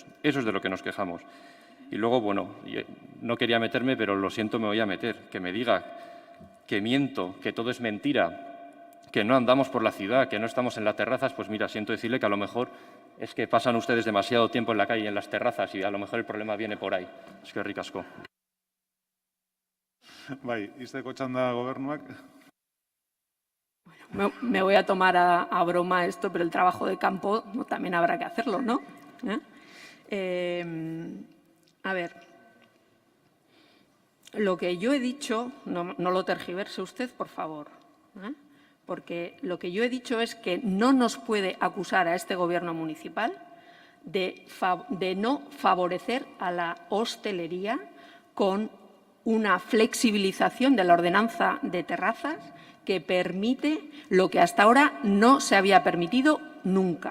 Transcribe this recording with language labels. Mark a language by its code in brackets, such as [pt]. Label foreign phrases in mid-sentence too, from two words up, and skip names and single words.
[es] Eso es de lo que nos quejamos. Y luego, no quería meterme, pero lo siento, me voy a meter. Que me diga que miento, que todo es mentira, que no andamos por la ciudad, que no estamos en las terrazas, pues mira, siento decirle que a lo mejor es que pasan ustedes demasiado tiempo en la calle, en las terrazas, y a lo mejor el problema viene por ahí. [eu] Eskerrik asko. Izteko txanda gobernuak. [es] Me voy a tomar a broma esto, pero el trabajo de campo también habrá que hacerlo, ¿no? A ver, lo que yo he dicho, no lo tergiverse usted, por favor, porque lo que yo he dicho es que no nos puede acusar a este gobierno municipal de no favorecer a la hostelería con una flexibilización de la ordenanza de terrazas que permite lo que hasta ahora no se había permitido nunca.